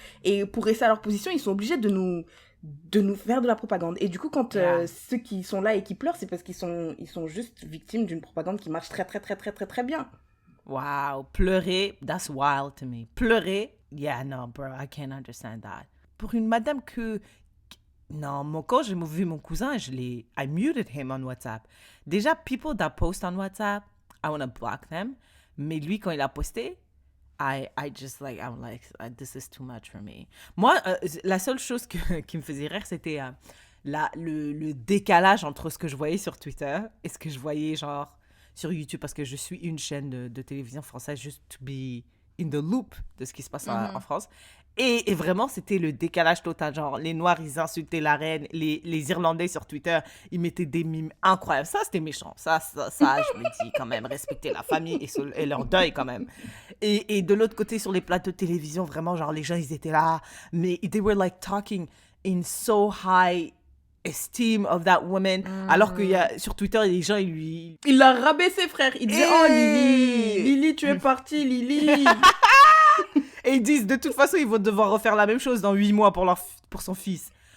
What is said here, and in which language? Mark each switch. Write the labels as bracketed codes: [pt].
[fr] Et pour rester à leur position, ils sont obligés de nous faire de la propagande. Et du coup, quand ceux qui sont là et qui pleurent, c'est parce qu'ils sont juste victimes d'une propagande qui marche très, très, très, très, très, très bien. [en] Wow, pleurer, that's wild to me. Pleurer, yeah, no, bro, I can't understand that. [fr] Pour une madame non, quand j'ai vu mon cousin, [en] I muted him on [fr] WhatsApp. [en] Déjà, people that post on WhatsApp, I want to block them. [fr] Mais lui, quand il a posté, [en] I'm like, this is too much for me. [fr] Moi, la seule chose qui me faisait rire, c'était le décalage entre ce que je voyais sur Twitter et ce que je voyais, genre, sur YouTube, parce que je suis une chaîne de télévision française, [en] just to be in the loop [fr] de ce qui se passe en France. Et vraiment, c'était le décalage total. Genre, les Noirs, ils insultaient la reine. Les Irlandais sur Twitter, ils mettaient des mimes incroyables. Ça, c'était méchant. Ça, je me dis quand même, respecter la famille et leur deuil quand même. Et de l'autre côté, sur les plateaux de télévision, vraiment, genre, les gens, ils étaient là. [en] Mais they were like talking in so high esteem of that woman. [fr] Alors que sur Twitter, les gens, Il l'a rabaissé, frère. Il disait, oh, Lily, tu es partie, Lily. Et ils disent, de toute façon, ils vont devoir refaire la même chose dans 8 mois pour son fils.